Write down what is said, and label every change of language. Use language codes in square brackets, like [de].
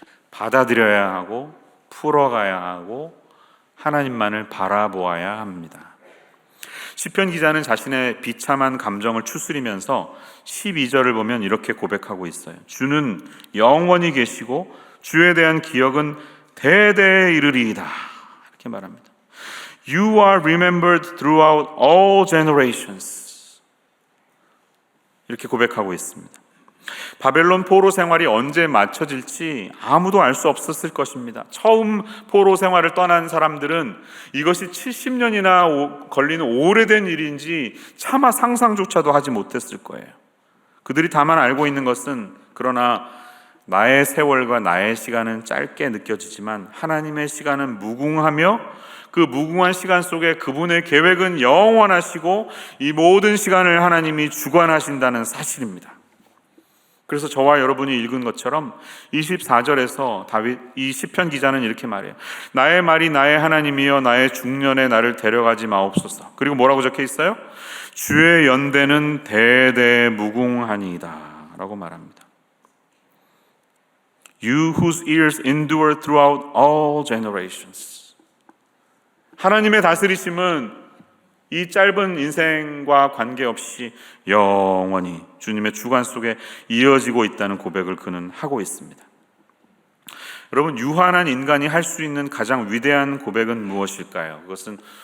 [ko] 받아들여야 하고 풀어가야 하고 하나님만을 바라보아야 합니다. 시편 기자는 자신의 비참한 감정을 추스리면서 12절을 보면 이렇게 고백하고 있어요. 주는 영원히 계시고 주에 대한 기억은 대대에 이르리이다. 이렇게 말합니다. [en] You are remembered throughout all generations. [ko] 이렇게 고백하고 있습니다. 바벨론 포로 생활이 언제 맞춰질지 아무도 알 수 없었을 것입니다. 처음 포로 생활을 떠난 사람들은 이것이 70년이나 걸리는 오래된 일인지 차마 상상조차도 하지 못했을 거예요. 그들이 다만 알고 있는 것은 그러나 나의 세월과 나의 시간은 짧게 느껴지지만 하나님의 시간은 무궁하며 그 무궁한 시간 속에 그분의 계획은 영원하시고 이 모든 시간을 하나님이 주관하신다는 사실입니다. 그래서 저와 여러분이 읽은 것처럼 24절에서 이 시편 기자는 이렇게 말해요. 나의 말이 나의 하나님이여 나의 중년에 나를 데려가지 마옵소서. 그리고 뭐라고 적혀 있어요? 주의 연대는 대대 무궁하니이다 라고 말합니다. [en] You whose ears endure throughout all generations. [ko] 하나님의 다스리심은 이 짧은 인생과 관계없이 영원히 주님의 주관 속에 이어지고 있다는 고백을 그는 하고 있습니다. 여러분, 유한한 인간이 할 수 있는 가장 위대한 고백은 무엇일까요? 그것은